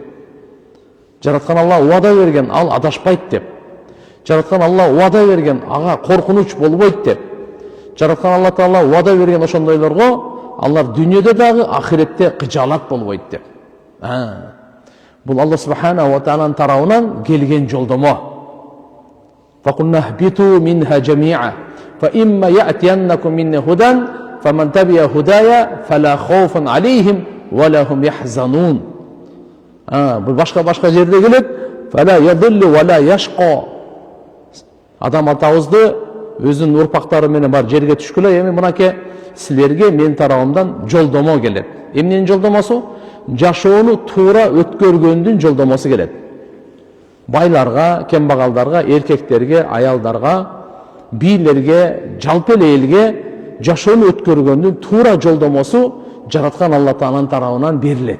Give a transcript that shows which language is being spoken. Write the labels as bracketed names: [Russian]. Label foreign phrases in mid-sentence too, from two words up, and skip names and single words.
[Kyrgyz] Жараткан Алла убада берген, ал адашпайт деп. Жараткан Алла убада берген, ага коркунуч болбойт деп. Жараткан Алла Таала убада берген ошондойлорго алар дүйнөдө дагы ахиретте кыжаалат болбойт деп. Бул [Arabic] الله سبحانه وتعالى [Kyrgyz] тарабынан келген жолдомо. [Arabic] فقلنا اهبطوا منها جميعا فإما يأتينكم مني هدى فمن تبع هداي فلا خوف عليهم ولهم يحزنون. [Kyrgyz] Бул башка жерде келет. [Arabic] فلا يضل ولا يشقى. [Kyrgyz] Адам атабызды өзүнүн урпактары менен бар жерге түшкүлө, эми мынакей силерге мен тарабымдан жолдомо келет. Эмненин жолдомосу? жашоону туура өткөргөндүн жолдомосу келет. Байларга, кембагалдарга, эркектерге, аялдарга, бийлерге, жалпы эле элге жашоону өткөргөндүн туура жолдомосу жараткан Алла Тааланын тарабынан берилет.